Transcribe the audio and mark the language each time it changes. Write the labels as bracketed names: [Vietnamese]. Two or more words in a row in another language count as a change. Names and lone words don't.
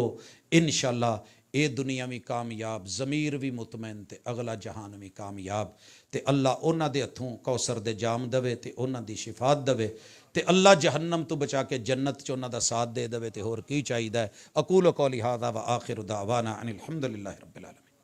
[Punjabi] انشاءاللہ یہ دنیا بھی کامیاب، ضمیر بھی مطمئن، تے اگلا جہان بھی کامیاب. تے اللہ انہاں دے ہتھوں کوثر دے جام دوے، تے انہاں دی شفاعت دوے، تے اللہ جہنم توں بچا کے جنت چ انہاں دا ساتھ دے دوے. تے ہور کی چاہیدا ہے. [Arabic] أقول قولي هذا وآخر دعوانا أن الحمد لله رب العالمين.